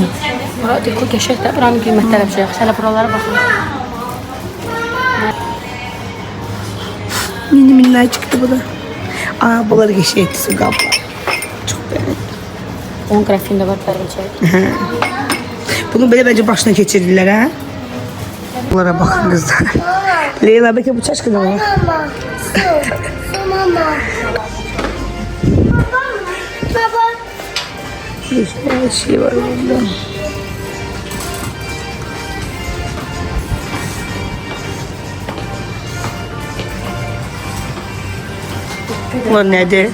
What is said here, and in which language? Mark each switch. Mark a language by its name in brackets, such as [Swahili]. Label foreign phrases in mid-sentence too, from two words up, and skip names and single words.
[Azerbaijani] Bura dekor qəşəng də, buranın qiymətləri bir şey yaxşı. Hələ buralara baxın. Mini minlər çıxdı bu da. Aa, bunlar qəşəngdir su qablar. Çox bəyəndim. 10 qrafin də var pərvəcək. [Turkish] Bunu belə bence başına keçirdiler ha. Bunlara bakın kızlar. Leyla belki bu çaşkıda var. Bir şey var burada. Bu nedir?